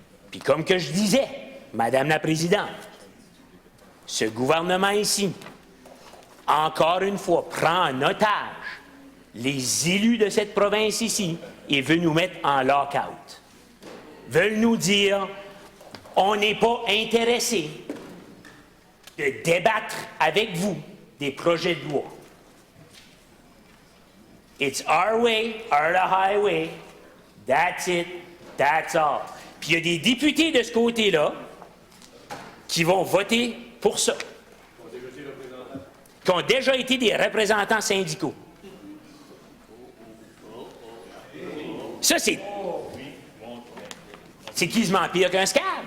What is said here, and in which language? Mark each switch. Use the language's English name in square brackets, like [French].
[French] Puis comme que je disais, Madame la Présidente, ce gouvernement ici, encore une fois, prend en otage les élus de cette province ici et veut nous mettre en lock-out. Veulent nous dire, on n'est pas intéressé de débattre avec vous des projets de loi. [English] It's our way or the highway. That's it. That's all. [French] Puis il y a des députés de ce côté-là qui vont voter pour ça. Qui ont déjà été des représentants syndicaux. Ça, c'est quasiment pire qu'un scab.